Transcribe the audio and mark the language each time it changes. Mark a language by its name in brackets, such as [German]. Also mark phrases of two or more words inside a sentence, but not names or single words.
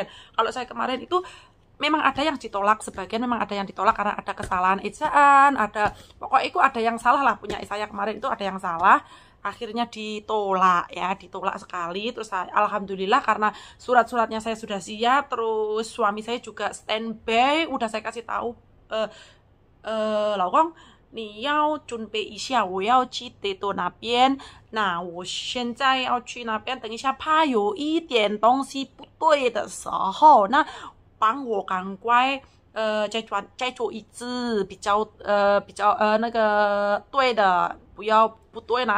[Indonesian] Kalau saya kemarin itu memang ada yang ditolak, sebagian memang ada yang ditolak karena ada kesalahan ejaan, pokoknya itu ada yang salah lah, punya saya kemarin itu ada yang salah, akhirnya ditolak ya, ditolak sekali. Terus alhamdulillah karena surat-suratnya saya sudah siap, terus suami saya juga standby, udah saya kasih tahu, laokong [Chinese] 你要准备一下，我要去德州那边。那我现在要去那边，等一下怕有一点东西不对的时候，那帮我赶快再做一次比较那个对的，不对呢。